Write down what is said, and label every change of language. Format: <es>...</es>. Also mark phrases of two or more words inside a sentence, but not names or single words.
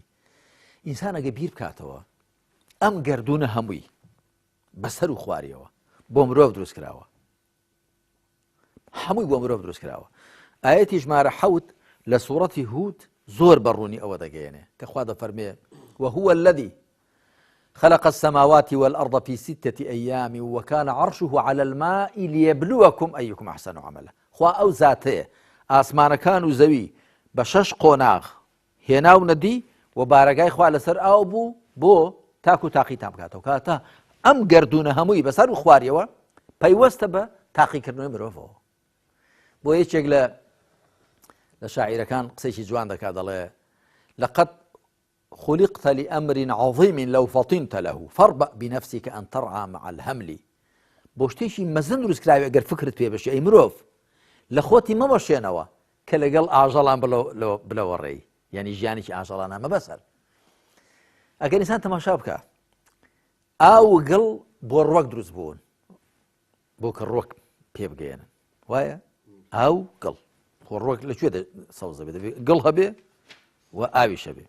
<ckb>ئینسان ئەگە بیر بکاتەوە ئەم گەردونە هەمووی بەسەر و خواریەوە بۆ مرۆڤ دروست کراوە، هەمووی بۆ مرۆڤ دروست کراوە. ئاەتی ژمارە 7 لە سوورەتی هود زۆر بەڕوونی ئەوە دەگەیەنێ کە خوا دەفەرمێ</ckb> <ar>وهو الذي خلق السماوات والأرض في 6 أيام وكان عرشه على الماء ليبلوكم أيكم أحسن عملا.</ar> <ckb>خوا ئەو زاتەیە ئاسمانەکان و زەوی بە 6 قۆناغ هێناو نەدی و بارەگای خوا لەسەر ئاو بوو بۆ تاک و تاقیتان بکاتەوە، کاتە ئەم گەردونە هەمووی بەسەر و خواریەوە پەیوەستە بە تاقیکردنەوەی مرۆڤەوە. بۆ یەکێک لە شاعیرەکان قسەیکی جوان دەکات، دەڵێ</ckb> <ar>لقد خلقت لأمر عظيم لو فطنت له فاربأ بنفسك أن ترعى مع الهمل.</ar> <ckb>بۆ شتێکی مەزن دروست کراوی ئەگەر فکرت پێ بەشی ئەی مرۆڤ لە خۆتی مەبەشێنەوە کە لەگەڵ ئاژەڵان بلەوە ڕێی، یعنی ژیانێکی ئاژەڵانە مەبەسەر. ئەگەر ئینسان تەماشا بکە ئاو گڵ بۆ ڕوەک دروست بوون بۆ کە ڕوەک پێ بگەێنن، وایە ئاو گڵ خۆ ڕوەک لەکوێ سەوزە بێت گڵ هەبێ و ئاویشە بێ.</ckb>